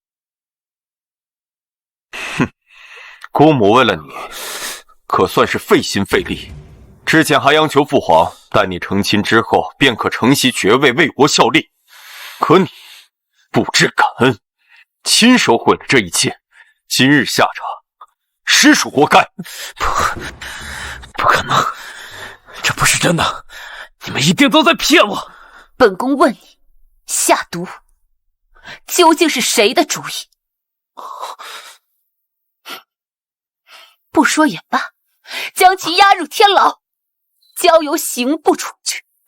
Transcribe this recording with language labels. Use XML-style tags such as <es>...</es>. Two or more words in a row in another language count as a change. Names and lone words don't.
<zh>哼，姑母為了你，可算是費心費力。之前還央求父皇待你成親之後，便可承襲爵位，為國效力。可你不知感恩，親手毀了這一切，今日下場實屬活該。不可能，這不是真的，你們一定都在騙我。本宮問你，下毒究竟是誰的主意？不說也罷，將其押入天牢，交由刑部處置。</zh>